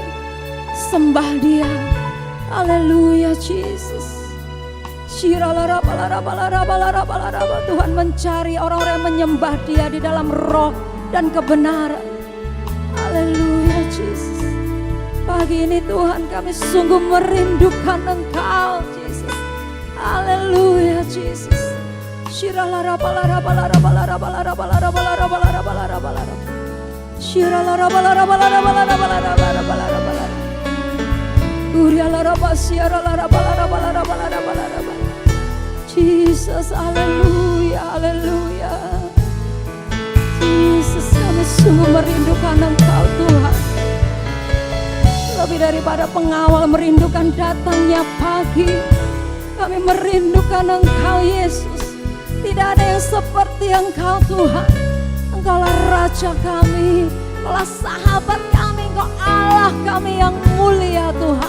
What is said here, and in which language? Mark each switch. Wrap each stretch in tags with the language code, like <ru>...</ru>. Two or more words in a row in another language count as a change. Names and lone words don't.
<id>Sembah Dia. Haleluya Yesus. Tuhan mencari orang-orang yang menyembah Dia di dalam roh dan kebenaran. Haleluya Yesus. Pagi ini Tuhan, kami sungguh merindukan Engkau Yesus. Haleluya Yesus. Jesus, haleluya, haleluya. Jesus, kami sungguh merindukan Engkau Tuhan. Lebih daripada pengawal merindukan datangnya pagi, kami merindukan Engkau Yesus. Tidak ada yang seperti Engkau Tuhan. Engkaulah Raja kami, Engkaulah sahabat kami, Engkau Allah kami yang mulia Tuhan.</id>